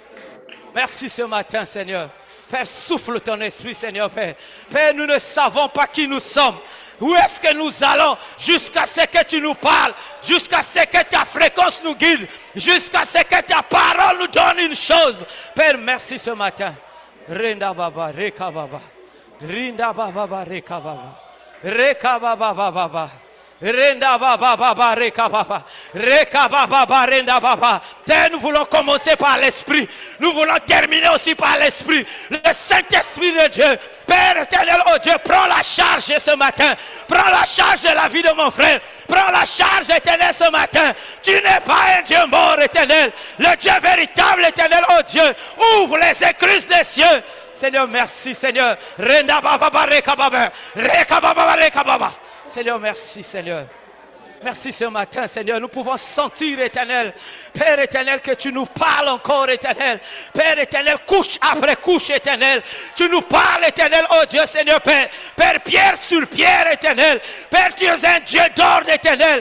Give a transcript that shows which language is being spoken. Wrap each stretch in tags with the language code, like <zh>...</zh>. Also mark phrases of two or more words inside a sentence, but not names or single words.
<fr>Merci ce matin, Seigneur. Père, souffle ton esprit, Seigneur Père. Père, nous ne savons pas qui nous sommes. Où est-ce que nous allons jusqu'à ce que tu nous parles, jusqu'à ce que ta fréquence nous guide, jusqu'à ce que ta parole nous donne une chose. Père, merci ce matin. Renda baba, reka baba. Rinda baba, reka baba. Reka baba baba. Renda baba baba reka baba. Reka baba renda baba. Père, nous voulons commencer par l'esprit. Nous voulons terminer aussi par l'esprit. Le Saint-Esprit de Dieu. Père éternel, oh Dieu, prends la charge ce matin. Prends la charge de la vie de mon frère. Prends la charge éternelle ce matin. Tu n'es pas un Dieu mort éternel. Le Dieu véritable éternel, oh Dieu. Ouvre les écluses des cieux. Seigneur, merci Seigneur. Renda baba reka baba. Reka baba reka baba. Seigneur, merci Seigneur. Merci ce matin, Seigneur. Nous pouvons sentir, éternel, Père éternel, que tu nous parles encore, éternel. Père éternel, couche après couche, éternel. Tu nous parles, éternel, oh Dieu, Seigneur, Père. Père, pierre sur pierre, éternel. Père, tu es un Dieu d'ordre, éternel.</fr>